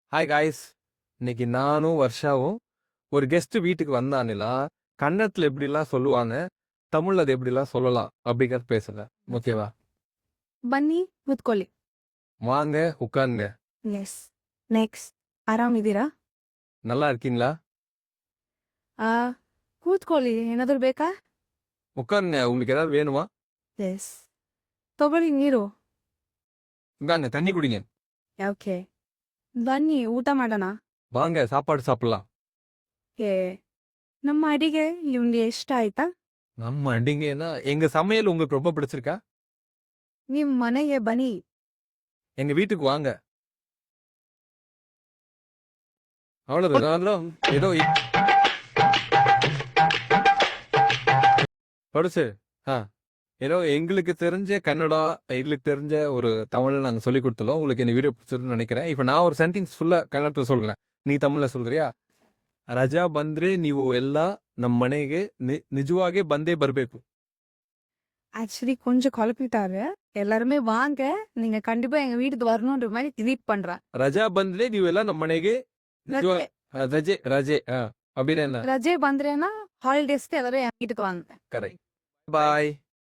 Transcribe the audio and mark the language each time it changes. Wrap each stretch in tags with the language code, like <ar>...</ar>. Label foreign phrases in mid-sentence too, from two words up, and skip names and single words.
<en>Hi guys.</en> <ta>இன்னைக்கு நானும் வர்ஷாவும் ஒரு கெஸ்ட் வீட்டுக்கு வந்தானுலா கன்னடத்துல எப்படிலாம் சொல்லுவாங்க, தமிழ்ல அது எப்படிலாம் சொல்லலாம் அப்படிங்கிறது பேசல. ஓகேவா?</ta> <kn>ಬನ್ನಿ ಕೂತ್ಕೊಳ್ಳಿ.</kn> <ta>வாங்க உட்காருங்க.</ta> <en>yes next</en> <kn>ಆರಾಮಿದ್ದೀರಾ?</kn> <ta>நல்லா இருக்கீங்களா?</ta> <kn>ಆ ಕೂತ್ಕೊಳ್ಳಿ, ಏನಾದರೂ ಬೇಕಾ?</kn> <ta>உட்காருங்க. உங்களுக்கு ஏதாவது வேணுமா?</ta> <kn>ಎಸ್ ತಗೊಳ್ಳಿ ನೀರು.</kn> <ta>இந்தாங்க தண்ணி குடிங்க.</ta> <kn>ಓಕೆ ಬನ್ನಿ ಊಟ ಮಾಡೋಣ.</kn> <ta>வாங்க சாப்பாடு சாப்பிடலாம்.</ta> <kn>ಏ ನಮ್ಮ ಅಡಿಗೆ ನಿಮ್ಗೆ ಇಷ್ಟ ಆಯ್ತಾ?</kn> <ta>நம்ம அடிங்கன்னா எங்க சமையல் உங்களுக்கு ரொம்ப பிடிச்சிருக்கா?</ta> <kn>ನಿಮ್ಮ ಮನೆಗೆ ಬನ್ನಿ.</kn> <ta>எங்க வீட்டுக்கு வாங்க. அவ்வளவுதான். ஏதோ படிச்சு ஏதோ எங்களுக்கு தெரிஞ்ச கன்னடா, எங்களுக்கு தெரிஞ்ச ஒரு தமிழ் நாங்கள் சொல்லி கொடுத்துள்ளோம். உங்களுக்கு இந்த வீடியோ பிடிச்சிருக்குன்னு நினைக்கிறேன். இப்போ நான் ஒரு சென்டெನ್ಸ್</ta> <kn>ಫುಲ್ಲ ಕನ್ನಡದಲ್ಲಿ</kn> <ta>சொல்றேன். நீ தமிழ்ல சொல்றியா?</ta> <kn>ರಜಾ ಬಂದ್ರೆ ನೀವು ಎಲ್ಲ ನಮ್ಮ ಮನೆಗೆ ನಿಜವಾಗೇ ಬಂದೇ ಬರಬೇಕು.</kn> <ta>ஆக்சுவலி கொஞ்சம் குழப்பிட்டாரு. எல்லாருமே வாங்க, நீங்க கண்டிப்பா எங்க வீட்டுக்கு வரணுன்ற மாதிரி ட்வீட் பண்றேன்.</ta> <kn>ರಜಾ ಬಂದ್ರೆ ನೀವೆಲ್ಲ ನಮ್ಮ ಮನೆಗೆ ನಿಜವಾ ರಜೆ ರಜೆ</kn> <ta>அப்படின்னு என்ன? ரஜே பண்றேன்னா ஹாலிடேஸ்க்கு எல்லாரும் என் வீட்டுக்கு வாங்க. கரெக்ட். பாய்.</ta>